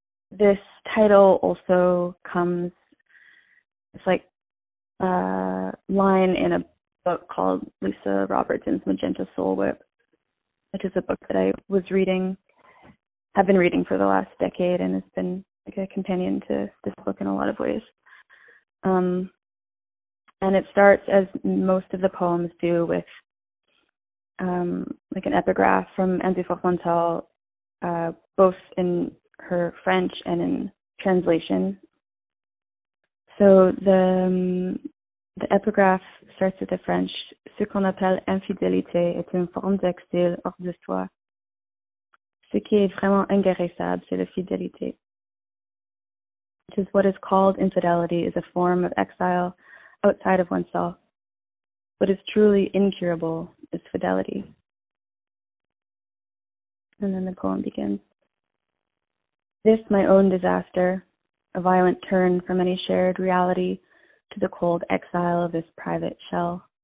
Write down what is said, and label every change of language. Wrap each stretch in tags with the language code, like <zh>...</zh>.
<en>This title also comes, it's like a line in a book called Lisa Robertson's Magenta Soul Whip, which is a book that I was reading, have been reading for the last decade, and it's been like a companion to this book in a lot of ways. And it starts, as most of the poems do, with like an epigraph from Andrew Fourmental, both in her French and in translation. So the epigraph starts with the French,</en> <fr>ce qu'on appelle infidélité est une forme d'exil hors de soi. Ce qui est vraiment inguérissable, c'est la fidélité.</fr> <en>Because what is called infidelity is a form of exile outside of oneself. What is truly incurable is fidelity. And then the poem begins. This, my own disaster, a violent turn from any shared reality to the cold exile of this private shell.</en>